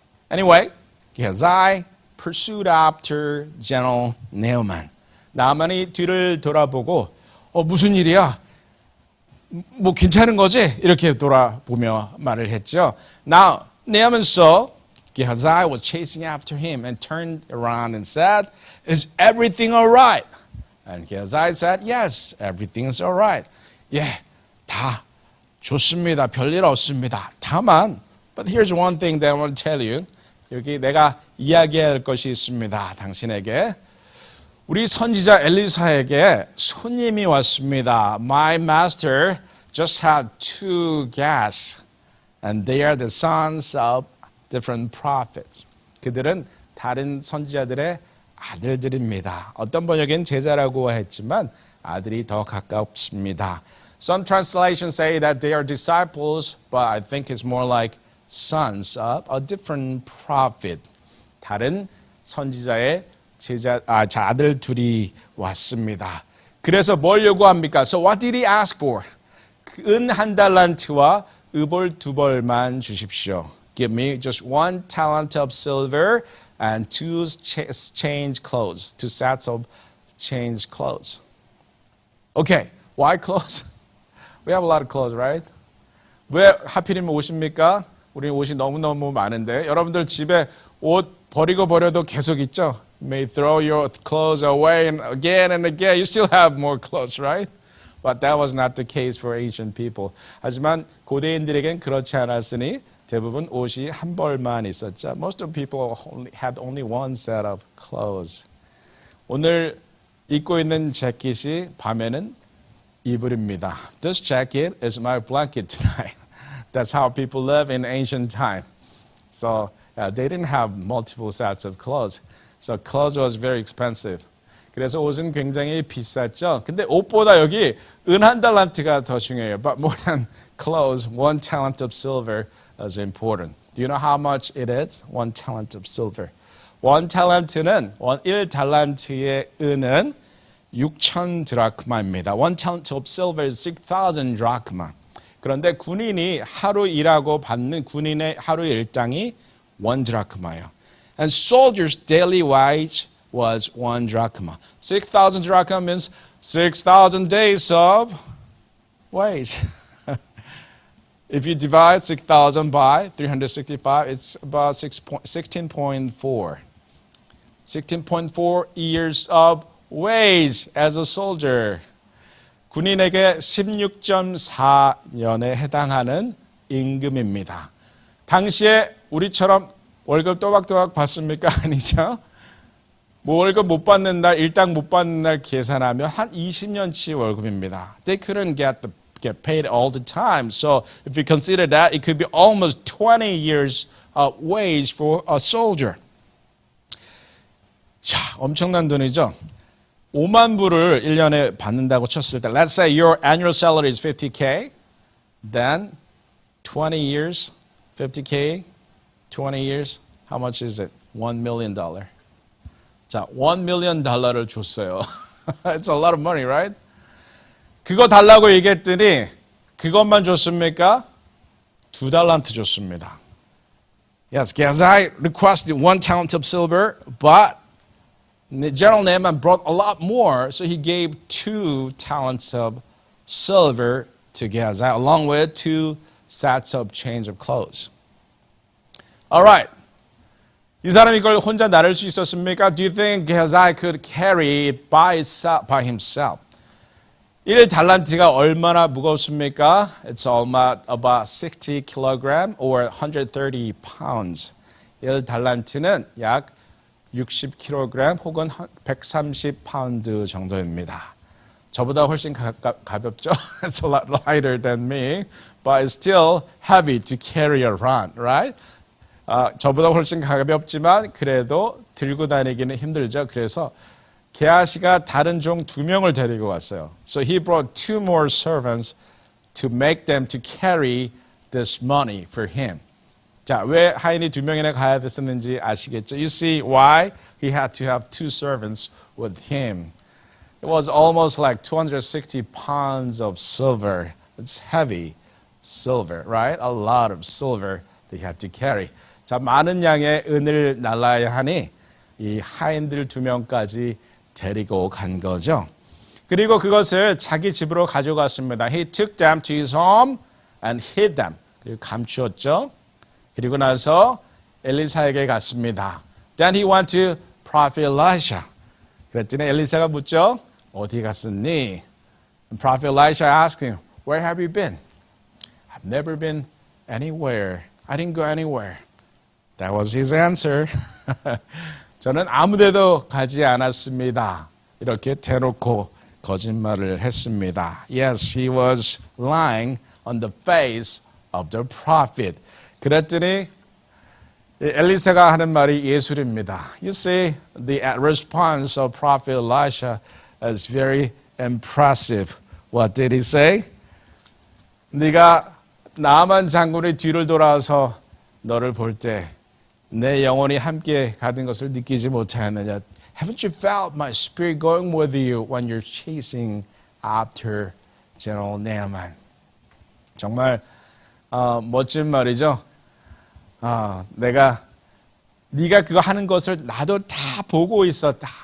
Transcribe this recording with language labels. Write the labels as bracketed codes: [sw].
[en] Anyway, Gehazi pursued after General Naaman. [ko] 나아만이 뒤를 돌아보고 무슨 일이야? 뭐 괜찮은 거지? 이렇게 돌아보며 말을 했죠. [en] Now, Naaman saw Gehazi was chasing after him and turned around and said, "Is everything all right?" And Gehazi said, "Yes, everything's all right." [ko] 예, 다 좋습니다. 별일 없습니다. 다만, [en] but here's one thing that I want to tell you. [ko] 여기 내가 이야기할 것이 있습니다. 당신에게. 우리 선지자 엘리사에게 손님이 왔습니다. [en] My master just had 2 guests, and they are the sons of different prophets. [ko] 그들은 다른 선지자들의 아들들입니다. 어떤 번역엔 제자라고 했지만 아들이 더 가깝습니다. [en] Some translations say that they are disciples, but I think it's more like sons of a different prophet. [ko] 다른 선지자의 아들 둘이 왔습니다. 그래서 뭘 요구합니까? [en] So what did he ask for? [ko] 은 한 달란트와 의벌 두 벌만 주십시오. [en] Give me just 1 talent of silver and 2 change clothes, 2 sets of change clothes. Okay, why clothes? We have a lot of clothes, right? [ko] 왜 하필이면 옷입니까? 우리 옷이 너무너무 많은데 여러분들 집에 옷 버리고 버려도 계속 있죠? [en] You may throw your clothes away and again, you still have more clothes, right? But that was not the case for ancient people. [ko] 하지만 고대인들에겐 그렇지 않았으니 대부분 옷이 한 벌만 있었죠. [en] Most of people had only one set of clothes. [ko] 오늘 입고 있는 재킷이 밤에는 이불입니다. [en] This jacket is my blanket tonight. That's how people live in ancient time. So they didn't have multiple sets of clothes. So clothes was very expensive. [ko] 그래서 옷은 굉장히 비쌌죠. 근데 옷보다 여기 은 한 달란트가 더 중요해요. [en] But more than clothes, 1 talent of silver is important. Do you know how much it is? 1 talent of silver. [ko] 1 talent는 1 달란트의 은은 6,000 드라크마입니다. [en] 1 talent of silver is 6,000 drachma. [ko] 그런데 군인이 하루 일하고 받는 군인의 하루 일당이 1 드라크마예요. [en] And soldiers' daily wage was 1 drachma. 6,000 drachma means 6,000 days of wage. If you divide 6,000 by 365, it's about 16.4. 16.4 years of wage as a soldier. [ko] 군인에게 16.4년에 해당하는 임금입니다. 당시에 우리처럼 월급 또박또박 받습니까? 아니죠. 뭐 월급 못 받는 날, 일당 못 받는 날 계산하면 한 20년치 월급입니다. [en] They couldn't get paid all the time. So if you consider that, it could be almost 20 years of wage for a soldier. [ko] 자, 엄청난 돈이죠. 5만 불을 1년에 받는다고 쳤을 때, [en] let's say your annual salary is 50K, then 20 years, 50K, 20 years, how much is it? $1 million. [ko] 자, $1 million를 줬어요. [en] It's a lot of money, right? [ko] 그거 달라고 얘기했더니 그것만 줬습니까? 2 달란트 줬습니다. [en] Yes, Gehazi requested 1 talent of silver, but General Naaman brought a lot more, so he gave 2 talents of silver to Gehazi, along with 2 sets of change of clothes. All right. [ko] 이 사람이 이걸 혼자 나를 수 있었습니까? [en] Do you think Gehazi could carry it by himself? [ko] 1 달란트가 얼마나 무겁습니까? [en] It's about 60 kilogram or 130 pounds. [ko] 1 달란트는 약 60kg 혹은 130파운드 정도입니다. 저보다 훨씬 가볍죠? [en] It's a lot lighter than me, but it's still heavy to carry around, right? [ko] 저보다 훨씬 가볍지만 그래도 들고 다니기는 힘들죠. 그래서 게하시가 다른 종 2명을 데리고 왔어요. [en] So he brought 2 more servants to make them to carry this money for him. [ko] 자, 왜 하인이 2명이나 가야 됐었는지 아시겠죠? [en] You see why he had to have 2 servants with him. It was almost like 260 pounds of silver. It's heavy silver, right? A lot of silver they had to carry. [ko] 자, 많은 양의 은을 날라야 하니 이 하인들 2명까지 데리고 간 거죠. 그리고 그것을 자기 집으로 가져갔습니다. [en] He took them to his home and hid them. [ko] 그리고 감추었죠. 그리고 나서 엘리사에게 갔습니다. [en] Then he went to prophet Elisha. [ko] 그랬더니 엘리사가 묻죠. 어디 갔었니? [en] And prophet Elisha asked him, Where have you been? I've never been anywhere. I didn't go anywhere. That was his answer. [ko] 저는 아무데도 가지 않았습니다. 이렇게 대놓고 거짓말을 했습니다. [en] Yes, he was lying on the face of the prophet. [ko] 그랬더니 엘리사가 하는 말이 예술입니다. [en] You see, the response of Prophet Elisha is very impressive. What did he say? [ko] 네가 나만 장군의 뒤를 돌아서 너를 볼 때 내 영혼이 함께 가는 것을 느끼지 못하였느냐? [en] Haven't you felt my spirit going with you when you're chasing after General Naaman? [ko] 정말 멋진 말이죠. 네가 그거 하는 것을 나도 다 보고 있었다.